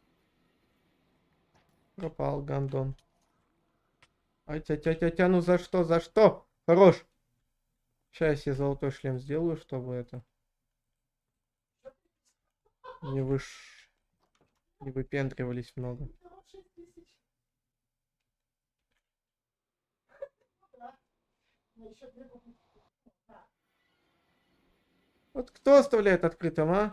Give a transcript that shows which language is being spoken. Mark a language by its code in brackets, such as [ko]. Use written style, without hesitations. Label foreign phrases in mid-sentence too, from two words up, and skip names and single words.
[ru] Пропал, гандон. Ай, тя-тя-тя-тя, ну за что, за что? Хорош. Сейчас я золотой шлем сделаю, чтобы это... Не не выпендривались много. Вот кто оставляет открытым, а?